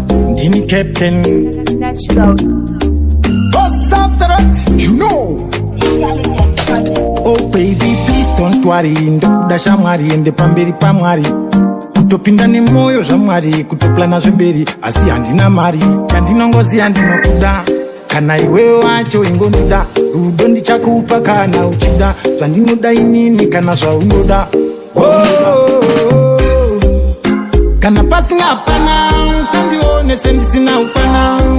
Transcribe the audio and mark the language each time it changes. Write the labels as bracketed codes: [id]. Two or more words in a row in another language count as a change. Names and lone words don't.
[sn] Ndini captain. Natural. [en] Boss after that, you know. Intelligent project. Oh, baby, please don't worry. [sn] Ndokuda shamwari, ende pamberi paMwari. Kutopinda nemoyo zvaMwari, kutoplana zvemberi. Asi handina mari, chandinongoziya ndinokuda. Kana iwewe wacho ingondoda, rudo ndichakupa kana uchida. Zvandinoda inini kana zvaunoda. Oh, kana pasina hapana, usandione sendisina ukwana.